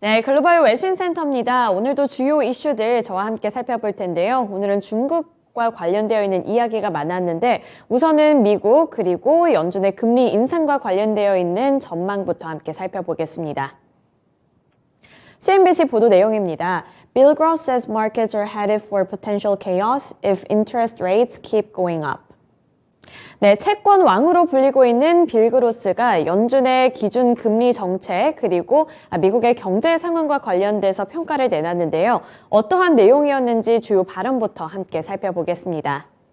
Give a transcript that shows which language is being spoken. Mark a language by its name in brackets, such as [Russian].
[Korean] 네, 글로벌 외신센터입니다. 오늘도 주요 이슈들 저와 함께 살펴볼 텐데요. 오늘은 중국과 관련되어 있는 이야기가 많았는데 우선은 미국 그리고 연준의 금리 인상과 관련되어 있는 전망부터 함께 살펴보겠습니다. CNBC 보도 내용입니다. [English] Bill Gross says markets are headed for potential chaos if interest rates keep going up. [Korean] 네, 채권 왕으로 불리고 있는 빌 그로스가 연준의 기준 금리 정책 그리고 미국의 경제 상황과 관련돼서 평가를 내놨는데요. 어떠한 내용이었는지 주요 발언부터 함께 살펴보겠습니다.